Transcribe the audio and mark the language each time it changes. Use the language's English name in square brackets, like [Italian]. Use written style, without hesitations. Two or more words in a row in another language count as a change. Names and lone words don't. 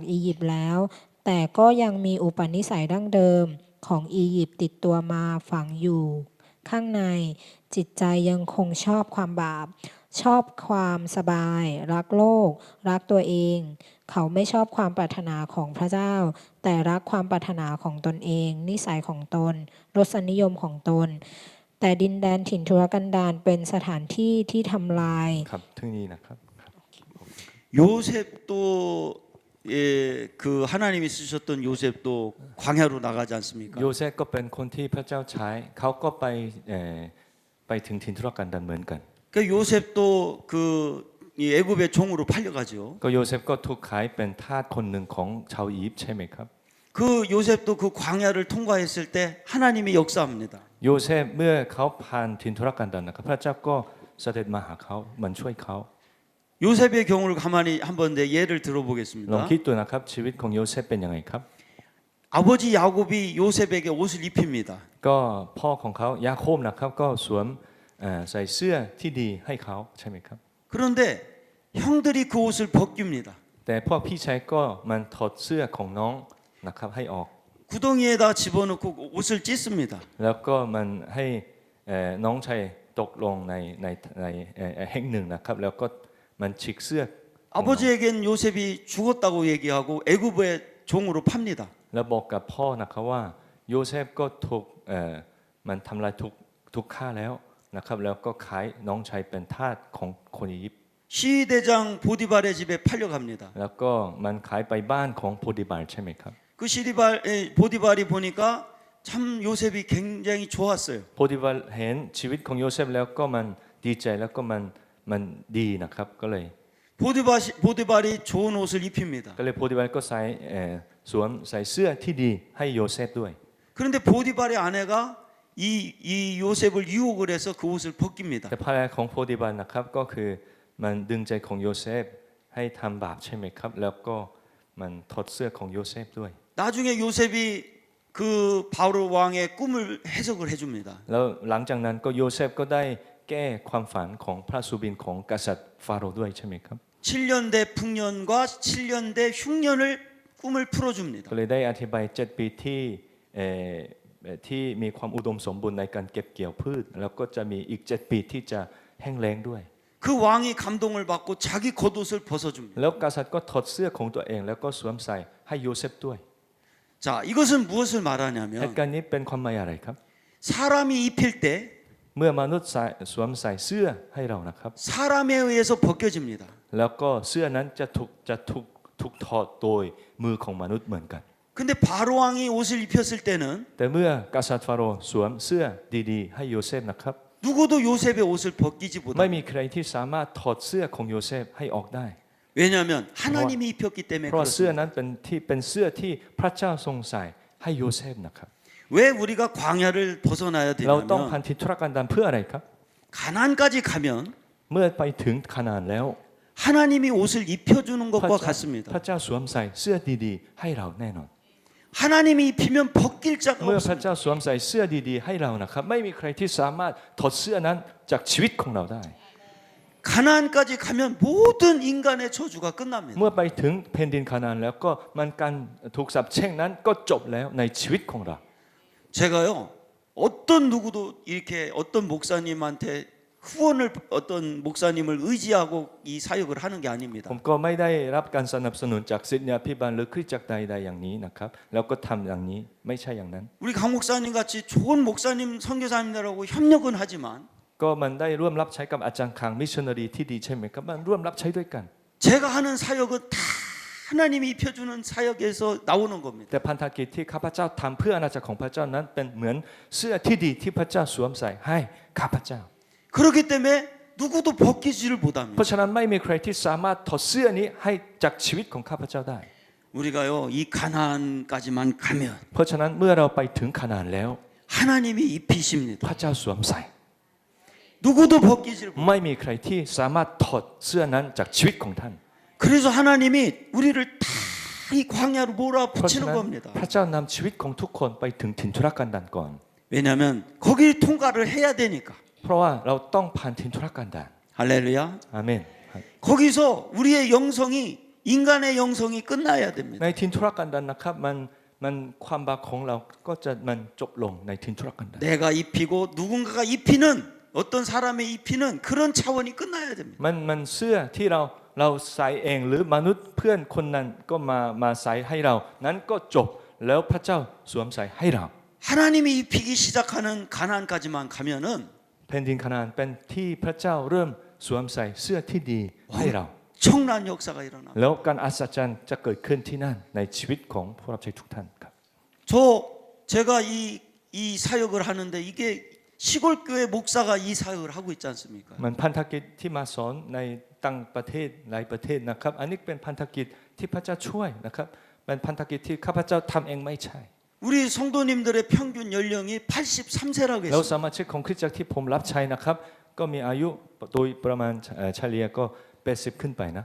[Thai] อียิปต์แล้วแต่ก็ยังมีอุปนิสัยดั้งเดิมของอียิปต์ติดตัวมาฝังอยู่ข้างในจิตใจยังคงชอบความบาปชอบความสบายรักโลกรักตัวเองเขาไม่ชอบความปรารถนาของพระเจ้าแต่รักความปรารถนาของตนเองนิสัยของตนรสนิยมของตนแต่ดินแดนถิ่นทุรกันดารเป็นสถานที่ที่ทำลาย ครับถึงนี้นะครับ [Korean] 요셉도 예, 그 하나님이 쓰셨던 요셉도 광야로 나가지 않습니까? [Thai] โยเซฟก็เป็นคนที่พระเจ้าใช้เขาก็ไปถึงถิ่นทุรกันดารเหมือนกัน [Korean] 그 요셉도 그 이 애굽의 종으로 팔려가죠. [Thai] ก็โยเซฟก็ถูกขายเป็นทาสคนหนึ่งของชาวอียิปต์ใช่ไหมครับ [Korean] 그 요셉도 그 광야를 통과했을 때 하나님이 역사합니다. [Thai] โยเซฟเมื่อเขาผ่านถิ่นทุรกันดารนะครับพระเจ้าก็เสด็จมาหาเขามันช่วยเขา [Korean] 요셉의 경우를 가만히 한번 내 예를 [Thai] ลอง [Korean] 들어보겠습니다. [Thai] คิดดูนะครับชีวิตของโยเซฟเป็นยังไงครับ [Korean] 아버지 야곱이 요셉에게 옷을 입힙니다. [Thai] ก็พ่อของเขายาโคบนะครับก็สวมใส่เสื้อที่ดีให้เขาใช่ไหมครับ [Korean] 그런데 형들이 그 옷을 벗깁니다. [Thai] แต่พวกพี่ชายก็มันถอดเสื้อของน้องนะครับให้ออก [Korean] 구덩이에다 집어넣고 옷을 찢습니다. [Thai] แล้วก็มันให้น้องชายตกลงในแห่งหนึ่งนะครับแล้วก็มันฉีกเสื้อ [Korean] 아버지에겐 요셉이 죽었다고 얘기하고 애굽의 종으로 팝니다. [Thai] แล้วบอกกับพ่อนะครับว่าโยเซฟก็ถูกมันทำลายถูกฆ่าแล้วนะครับแล้วก็ขายน้องชายเป็นทาสของคนอียิปต์ [Korean] 시대장 보디발의 집에 팔려갑니다. [Thai] แล้วก็มันขายไปบ้านของโพธิบาลใช่ไหมครับ [Korean] 그 보디발이 보니까 참 요셉이 굉장히 좋았어요. [Thai] โพธิบาลเห็นชีวิตของโยเซฟแล้วก็มันดีใจแล้วก็มันดีนะครับก็เลย [Korean] 보디발이 좋은 옷을 입힙니다. [Thai] ก็เลยโพธิบาลก็สวมใส่เสื้อที่ดีให้โยเซฟด้วย [Korean] 그런데 보디발의 아내가 이 요셉을 유혹을 해서 그 옷을 벗깁니다. [Thai] แต่ภรรยาของโพธิบาลนะครับก็คือมันดึงใจของโยเซฟให้ทำบาปใช่ไหมครับแล้วก็มันถอดเสื้อของโยเซฟด้วย [Korean] 나중에 요셉이 그 바로 왕의 꿈을 해석을 해줍니다. [Thai] แล้วหลังจากนั้นก็โยเซฟก็ได้แก้ความฝันของพระสุบินของกษัตริย์ฟาโรห์ด้วยใช่ไหมครับ [Korean] 7년대 풍년과 7년대 흉년을 꿈을 풀어줍니다. [Thai] ก็เลยได้อธิบาย7 ปีที่มีความอุดมสมบูรณ์ในการเก็บเกี่ยวพืชแล้วก็จะมีอีก7 ปีที่จะแห้งแล้งด้วย [Korean] 그 왕이 감동을 받고 자기 겉옷을 벗어줍니다. [Thai] แล้วกษัตริย์ก็ถอดเสื้อของตัวเองแล้วก็สวมใส่ให้โยเซฟด้วย [Korean] 자, 이것은 무엇을 [Thai] เหตุ [Korean] 말하냐면 [Thai] การณ์นี้เป็นความหมายอะไรครับ [Korean] 사람이 입힐 때 [Thai] เมื่อมนุษย์สวมใส่เสื้อให้เรานะครับ [Korean] 사람에 의해서 벗겨집니다. [Thai] แล้วก็เสื้อนั้นจะถูกถอดโดยมือของมนุษย์เหมือนกัน [Korean] 근데 바로 왕이 옷을 입혔을 때는 [Thai] แต่เมื่อกษัตริย์ฟาโรห์สวมเสื้อดีๆให้โยเซฟนะครับ [Korean] 누구도 요셉의 옷을 벗기지 [Thai] ไม่ [Korean] 못합니다. [Thai] มีใครที่สามารถถอดเสื้อของโยเซฟให้ออกได้ [Korean] 왜냐하면 하나님이 입혔기 때문에 [Thai] เพราะเสื้อ [Korean] 그렇습니다. [Thai] นั้นเป็นเสื้อที่พระเจ้าทรงใส่ให้โยเซฟนะครับ [Korean] 왜 우리가 광야를 벗어나야 [Thai] เราต้องพั [Korean] 되냐면 [Thai] นธิธุรกันดารเพื่ออะไรครับ [Korean] 가나안까지 가면 [Thai] เมื่อไปถึงคานาานแล้ว [Korean] 하나님이 옷을 입혀주는 [Thai] พระ [Korean] 것과 [Thai] เจ้า [Korean] 같습니다. [Thai] พระเจ้าสวมใส่เสื้อดีๆให้เราแน่นอน [Korean] 하나님이 입히면 벗길 자가 [Thai] เมื่อพระ [Korean] 없습니다. [Thai] เจ้าสวมใส่เสื้อดีๆให้เรานะครับไม่มีใครที่สามารถถอดเสื้อนั้นจากชีวิตของเราได้ [Korean] 가나안까지 가면 모든 인간의 저주가 끝납니다. [Thai] เมื่อไปถึงแผ่นดินคานาานแล้วก็มันการถูกสาปแช่งนั้นก็จบแล้วในชีวิตของเรา [Korean] 제가요 어떤 누구도 이렇게 어떤 목사님한테 후원을 어떤 목사님을 의지하고 이 사역을 하는 게 아닙니다. [Thai] ผมก็ไม่ได้รับการสนับสนุนจากศิษยาภิบาลหรือคริสตจักรใดๆอย่างนี้นะครับแล้วก็ทำอย่างนี้ไม่ใช่อย่างนั้น [Korean] 우리 강 목사님 같이 좋은 목사님 선교사님들하고 협력은 하지만 [Thai] ก็มันได้ร่วมรับใช้กับอาจารย์คางมิชชันนารีที่ดีใช่ไหมครับมันร่วมรับใช้ด้วยกัน [Korean] 제가 하는 사역은 다 하나님이 입혀주는 사역에서 나오는 겁니다. [Thai] แต่พันธกิจที่ข้าพเจ้าทำเพื่ออาณาจักรของพระเจ้านั้นเป็นเหมือนเสื้อที่ดีที่พระเจ้าสวมใส่ให้ข้าพเจ้า [Korean] 그렇기 때문에 누구도 벗기지를 [Thai] เพ [Korean] 못합니다. [Thai] ราะฉะนั้นไม่มีใครที่สามารถถอดเสื้อนี้ให้จากชีวิตของข้าพเจ้าได้ [Korean] 우리가요 이 가나안까지만 가면 [Thai] เพราะฉะนั้นเมื่อเราไปถึงคานาานแล้ว [Korean] 하나님이 입히십니다. [Thai] พระเจ้าสวมใส่ [Korean] 누구도 벗기지를 못. [Thai] ไม่มีใครที่สามารถถอดเสื้อนั้นจากชีวิตของท่าน [Korean] 그래서 하나님이 우리를 다 이 광야로 [Thai] เพราะฉะ [Korean] 몰아붙이는 [Thai] นั้น [Korean] 겁니다. [Thai] พระเจ้านำชีวิตของทุกคนไปถึงถิ่นทุรกันดารก่อน [Korean] 왜냐하면 거기를 통과를 해야 되니까. [Thai] เพราะว่าเราต้องผ่านถิ่นทุรกันดาร [Korean] 할렐루야. [Thai] อาเมน [Korean] 거기서 우리의 영성이 인간의 영성이 끝나야 됩니다. [Thai] ในถิ่นทุรกันดารนะครับมันความบาปของเราก็จะมันจบลงในถิ่นทุรกันดาร [Korean] 내가 입히고 누군가가 입히는 어떤 사람의 입히는 그런 차원이 끝나야 됩니다. [Thai] มันเสื้อที่เราใส่เองหรือมนุษย์เพื่อนคนนั้นก็มาใส่ให้เรานั้นก็จบแล้วพระเจ้าสวมใส่ให้เรา [Korean] 하나님이 입히기 시작하는 가나안까지만 가면은 [Thai] แผ่นดินคานาานเป็นที่พระเจ้าเริ่มสวมใส่เสื้อที่ดีให้เรา [Korean] 엄청난 역사가 일어나. [Thai] แล้วการอัศจรรย์จะเกิดขึ้นที่นั่นในชีวิตของผู้รับใช้ทุกท่านครับ [Korean] 제가 이 사역을 하는데 이게 시골 교회 목사가 이 사역을 하고 있지 않습니까? [Thai] มันพันธกิจที่มาสอนในต่างประเทศหลายประเทศนะครับอันนี้เป็นพันธกิจที่พระเจ้าช่วยนะครับเป็นพันธกิจที่ข้าพเจ้าทำเองไม่ใช่ [Korean] 우리 성도님들의 평균 연령이 83세라고 [Thai] แล้ว [Korean] 했어요. [Thai] สมาชิกของคริสตจักรที่ผมรับใช้นะครับก็มีอายุโดยประมาณเฉลี่ยก็80ขึ้นไปนะ